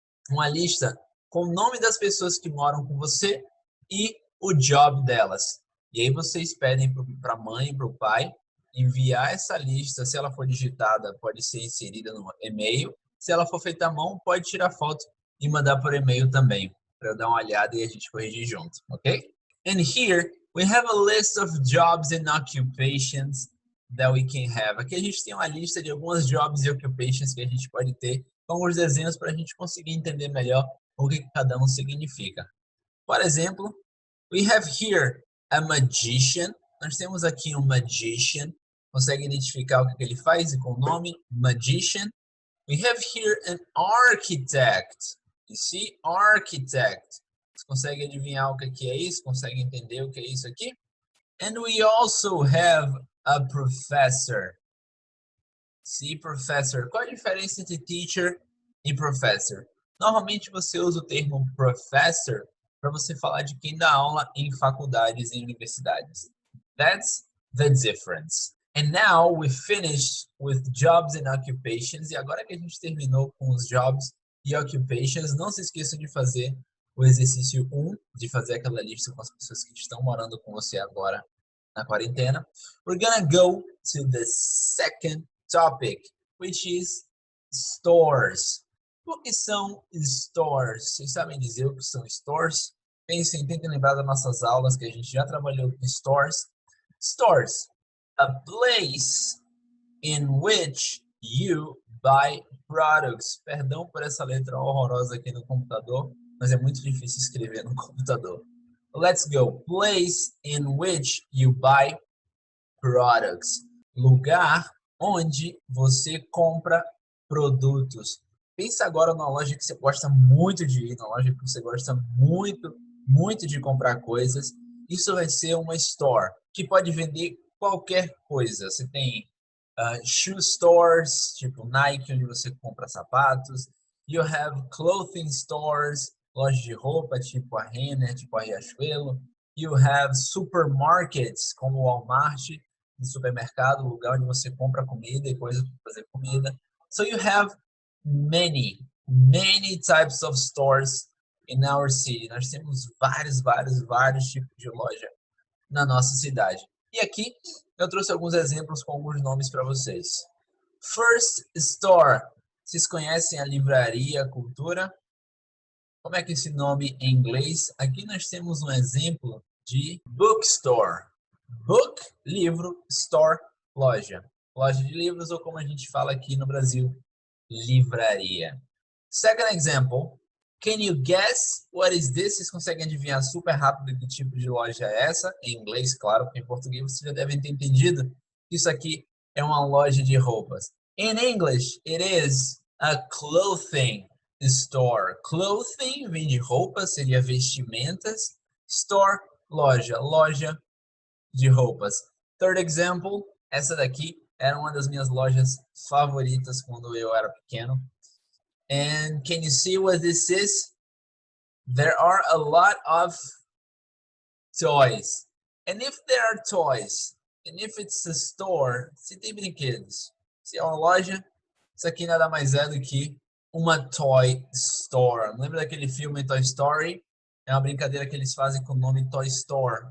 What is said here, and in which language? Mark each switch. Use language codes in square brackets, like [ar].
[pt] Uma lista com o nome das pessoas que moram com você e o job delas. E aí vocês pedem para a mãe e para o pai enviar essa lista. Se ela for digitada, pode ser inserida no e-mail. Se ela for feita à mão, pode tirar foto e mandar por e-mail também, para eu dar uma olhada e a gente corrigir junto, ok? [en] And here we have a list of jobs and occupations that we can have. [pt] Aqui a gente tem uma lista de algumas jobs e occupations que a gente pode ter, com alguns desenhos para a gente conseguir entender melhor o que cada um significa. Por exemplo, [en] we have here a magician. [pt] Nós temos aqui um magician. Consegue identificar o que ele faz e com o nome magician. [en] We have here an architect. You see, architect. [pt] Você consegue adivinhar o que é isso? Consegue entender o que é isso aqui? [en] And we also have a professor. [pt] See, professor. Qual a diferença entre teacher e professor? Normalmente você usa o termo professor para você falar de quem dá aula em faculdades e universidades. [en] That's the difference. And now we finished with jobs and occupations. [pt] E agora que a gente terminou com os jobs e occupations, não se esqueça de fazer o exercício 1, de fazer aquela lista com as pessoas que estão morando com você agora na quarentena. [en] We're gonna go to the second topic, which is stores. [pt] O que são stores? Vocês sabem dizer o que são stores? Pensem, tentem lembrar das nossas aulas que a gente já trabalhou com stores. [en] Stores, a place in which you buy products. [pt] Perdão por essa letra horrorosa aqui no computador, mas é muito difícil escrever no computador. [en] Let's go. Place in which you buy products. [pt] Lugar onde você compra produtos. Pensa agora numa loja que você gosta muito de ir, numa loja que você gosta muito muito de comprar coisas. Isso vai ser uma store que pode vender qualquer coisa. Você tem shoe stores, tipo Nike, onde você compra sapatos. [en] You have clothing stores, [pt] lojas de roupa, tipo a Renner, tipo a Riachuelo. [en] You have supermarkets, [pt] como o Walmart, de supermercado, lugar onde você compra comida e coisas para fazer comida. [en] So you have many types of stores in our city. [pt] Nós temos vários tipos de loja na nossa cidade. E aqui eu trouxe alguns exemplos com alguns nomes para vocês. [en] First Store. [pt] Vocês conhecem a livraria Cultura? Como é que é esse nome em inglês? Aqui nós temos um exemplo de bookstore. Book, livro, store, loja. Loja de livros ou como a gente fala aqui no Brasil, livraria. [en] Second example. Can you guess what is this? [pt] Vocês conseguem adivinhar super rápido que tipo de loja é essa? Em inglês, claro, porque em português vocês já devem ter entendido. Isso aqui é uma loja de roupas. [en] In English, it is a clothing store. [pt] Clothing vem de roupa, seria vestimentas. Store, loja. Loja de roupas. [en] Third example, [pt] essa daqui era uma das minhas lojas favoritas quando eu era pequeno. [en] And can you see what this is? There are a lot of toys. And if there are toys, and if it's a store, [pt] se tem brinquedos, se é uma loja, isso aqui nada mais é do que uma toy store. Lembra daquele filme Toy Story? É uma brincadeira que eles fazem com o nome Toy Store.